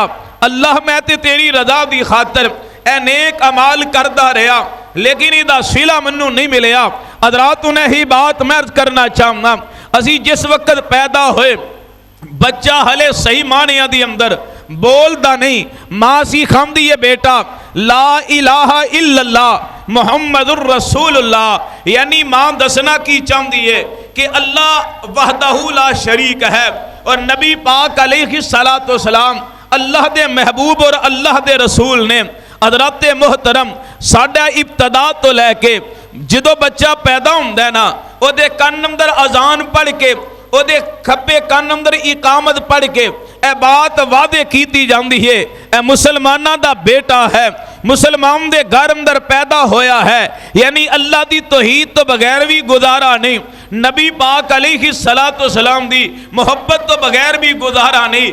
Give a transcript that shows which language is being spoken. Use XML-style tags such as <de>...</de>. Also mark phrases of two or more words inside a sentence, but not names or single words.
<pa>اللہ میں تے تیری رضا دی خاطر اے نیک اعمال کردا رہا لیکن ایہدا صلہ مینوں نہیں ملیا. حضرات انہیں ہی بات میں عرض کرنا چاہناں، اسیں جس وقت پیدا ہوئے بچہ ہلے صحیح معنیاں دی اندر بولدا نہیں، ماں سی کھاندی ہے بیٹا</pa> <ar>لا إله إلا الله محمد رسول الله,</ar> <pa>یعنی ماں دسنا کی چاہتی ہے کہ</pa> <ar>الله وحده لا شريك</ar> <pa>ہے اور نبی پاک</pa> <ar>عليه الصلاة والسلام</ar> <pa>اللہ دے محبوب اور اللہ دے رسول نے. حضرت محترم ساڈا ابتدا توں لے کے جو بچہ پیدا ہوندا ہے نا، اوہدے کن اندر اذان پڑھ کے اوہدے کھبے کن اندر اقامت پڑھ کے اے بات واضح کیتی جاتی ہے، اے مسلماناں دا بیٹا ہے، مسلمان دے گھر اندر پیدا ہویا ہے، یعنی اللہ دی توحید توں بغیر بھی گزارا نہیں، نبی پاک</pa> <ar>عليه الصلاة والسلام</ar> <pa>دی محبت توں بغیر بھی گزارا نہیں.</pa>